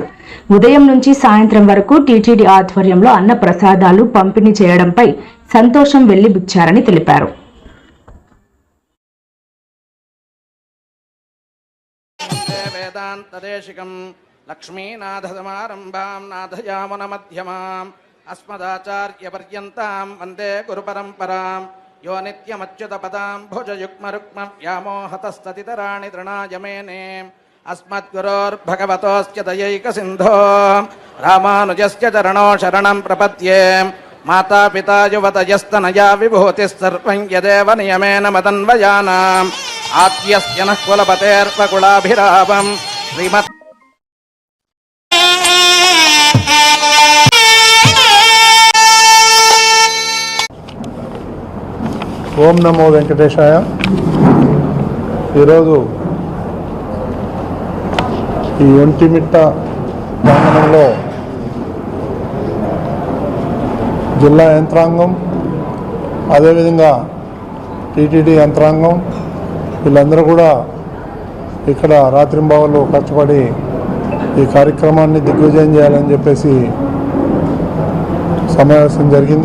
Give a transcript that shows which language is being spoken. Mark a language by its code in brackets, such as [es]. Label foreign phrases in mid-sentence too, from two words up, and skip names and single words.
[te] ఉదయం నుంచి సాయంత్రం వరకు టీటీడీ ఆధ్వర్యంలో అన్న ప్రసాదాలు పంపిణీ చేయడంపై సంతోషం వెల్లిబుచ్చారని తెలిపారు. [sa] లక్ష్మీనాథసమారంభాం నాథయామున మధ్యమాం అస్మదాచార్యపర్యంతాం వందే గురుపరంపరాం यो नित्यमच्युतपदां भुजयुग्मरुक्मं व्यामोहतस्ततितराणि तृणाय मेने अस्मद्गुरोर्भगवतोऽस्य दयैकसिन्धो रामानुजस्य चरणो शरणं प्रपद्ये माता पिता युवतयस्तनया विभूतिः सर्वं यदेव नियमेन मदन्वयानाम् आद्यस्य नः कुलपतेर्वकुलाभिरामं श्रीमत् ఓం నమో వెంకటేశాయ. [te] ఈరోజు ఈ ఒంటిమిట్ట ప్రాంగణంలో జిల్లా యంత్రాంగం, అదేవిధంగా టీటీడీ యంత్రాంగం వీళ్ళందరూ కూడా ఇక్కడ రాత్రింబావలు కష్టపడి ఈ కార్యక్రమాన్ని దిగ్విజయం చేయాలని చెప్పేసి సమావేశం జరిగింది.